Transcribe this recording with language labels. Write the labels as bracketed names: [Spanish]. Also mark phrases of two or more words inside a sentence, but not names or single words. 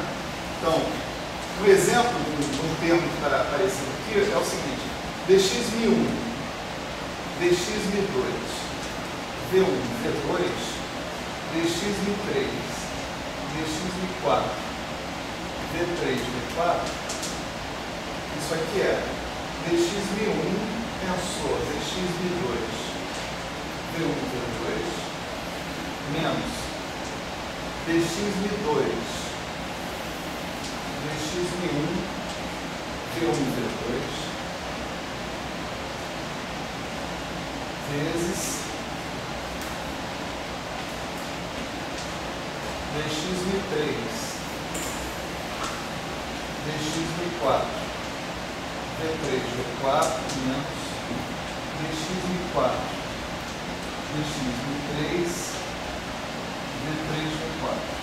[Portuguese] Então, o exemplo do termo que está aparecendo aqui é o seguinte: dx1, dx2, v1, v2, dx3, dx4, v3, v4. Isso aqui é dx1 tensor dx2, v1, v2, menos dx2, dx1, v1, v2, vezes dx3, dx4, v3, v4, menos dx4, dx3, v3, v4.